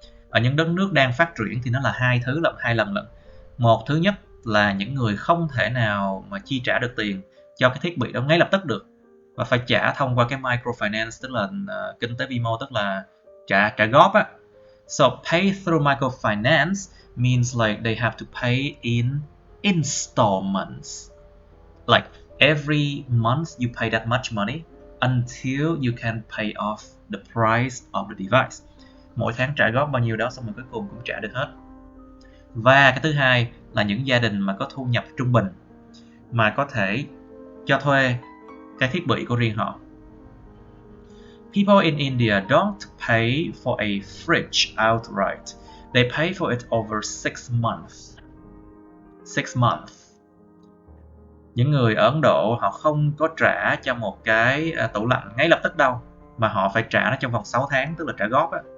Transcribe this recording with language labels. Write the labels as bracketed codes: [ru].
[vi] Ở những đất nước đang phát triển thì nó là hai lần lận. Một, thứ nhất là những người không thể nào mà chi trả được tiền cho cái thiết bị đó ngay lập tức được, và phải trả thông qua cái microfinance, tức là kinh tế vi mô, tức là trả góp á. [en] So pay through microfinance means like they have to pay in installments. Like every month you pay that much money until you can pay off the price of the device. [vi] Mỗi tháng trả góp bao nhiêu đó, xong rồi cuối cùng cũng trả được hết. Và cái thứ hai là những gia đình mà có thu nhập trung bình mà có thể cho thuê cái thiết bị của riêng họ. [en] People in India don't pay for a fridge outright. They pay for it over 6 months. 6 months. [vi] Những người ở Ấn Độ họ không có trả cho một cái tủ lạnh ngay lập tức đâu, mà họ phải trả nó trong vòng 6 tháng, tức là trả góp á.